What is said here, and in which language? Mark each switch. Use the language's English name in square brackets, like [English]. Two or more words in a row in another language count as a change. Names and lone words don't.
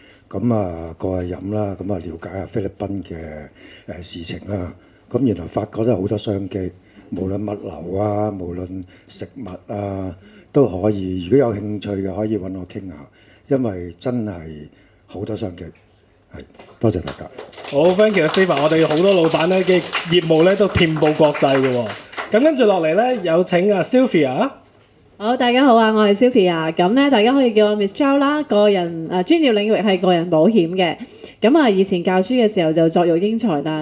[Cantonese] 咁啊過去飲啦，咁啊了解下菲律賓嘅事情啦。咁原來發覺都有好多商機，無論物流啊，無論食物啊，都可以。如果有興趣嘅，可以揾我傾下，因為真係好多商機。係，多謝大家。 [English] 好 ，thank you Stephen， [Cantonese] 我哋好多老闆咧嘅業務咧都遍佈國際嘅喎。咁跟住落嚟咧，有請啊 Sylvia。好，大家好啊，我係 Sylvia。咁咧，大家可以叫我 Miss Chow 啦。個人專業領域係個人保險嘅。咁啊，以前教書嘅時候就作育英才啦。